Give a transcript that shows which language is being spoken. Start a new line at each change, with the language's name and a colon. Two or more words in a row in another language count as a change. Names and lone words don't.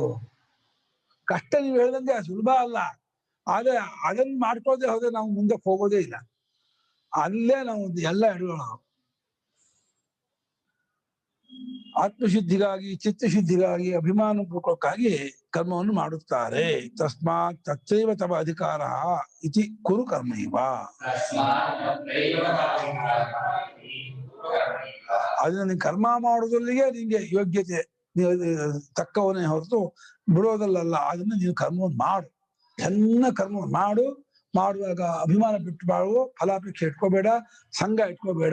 Kannada: ಕಷ್ಟ ನೀವು ಹೇಳ್ದಂಗೆ ಸುಲಭ ಅಲ್ಲ. ಆದ್ರೆ ಅದನ್ನ ಮಾಡ್ಕೋದೇ ಹೋದ್ರೆ ನಾವು ಮುಂದಕ್ಕೆ ಹೋಗೋದೇ ಇಲ್ಲ. ಅಲ್ಲೇ ನಾವು ಎಲ್ಲ ಹಿಡ್ಕೊಳ್ಳೋಣ. ಆತ್ಮಶುದ್ಧಿಗಾಗಿ, ಚಿತ್ತಶುದ್ಧಿಗಾಗಿ, ಅಭಿಮಾನ ಪೂರ್ವಕಕ್ಕಾಗಿ ಕರ್ಮವನ್ನು ಮಾಡುತ್ತಾರೆ.
Sanskrit: ತಸ್ಮಾತ್ ತತ್ರೈವ ತವ ಅಧಿಕಾರ ಇತಿ ಕುರು ಕರ್ಮೈವ.
Kannada: ಅದನ್ನ ನೀನ್ ಕರ್ಮ ಮಾಡೋದ್ರಲ್ಲಿಗೆ ನಿಂಗೆ ಯೋಗ್ಯತೆ ತಕ್ಕವನೇ ಹೊರತು ಬಿಡೋದಲ್ಲ. ಅದನ್ನ ನೀನು ಕರ್ಮವನ್ನು ಮಾಡು, ಚೆನ್ನಾಗಿ ಕರ್ಮವನ್ನು ಮಾಡು. ಮಾಡುವಾಗ ಅಭಿಮಾನ ಬಿಟ್ಟು ಬಾಳು, ಫಲಾಪೇಕ್ಷೆ ಇಟ್ಕೋಬೇಡ, ಸಂಘ ಇಟ್ಕೋಬೇಡ.